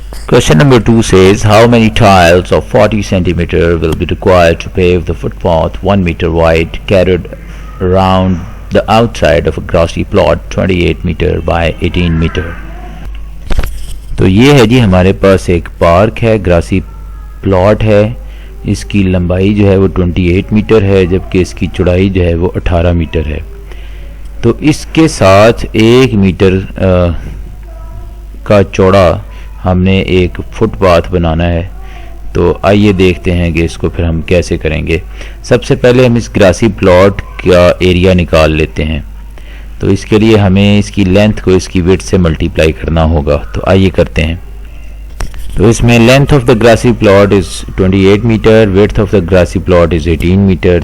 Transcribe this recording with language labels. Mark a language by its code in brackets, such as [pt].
[en] Question number 2 says, how many tiles of 40 centimeter will be required to pave the footpath 1 meter wide carried around the outside of a grassy plot 28 meter by 18 meter. [ur] تو یہ ہے جی ہمارے پاس ایک park ہے، گراسی plot ہے. اس کی لمبائی جو ہے وہ 28 میٹر ہے، جبکہ اس کی چوڑائی جو ہے وہ 18 میٹر ہے. تو اس کے ساتھ 1 میٹر کا چوڑا ہم نے ایک فٹ پاتھ بنانا ہے. تو آئیے دیکھتے ہیں کہ اس کو پھر ہم کیسے کریں گے. سب سے پہلے ہم اس گراسی پلاٹ کا ایریا نکال لیتے ہیں. تو اس کے لیے ہمیں اس کی لینتھ کو اس کی وڈتھ سے ملٹیپلائی کرنا ہوگا. تو آئیے کرتے ہیں. تو اس میں [en] Length of the grassy plot is 28 metre, width of the grassy plot is 18 metre.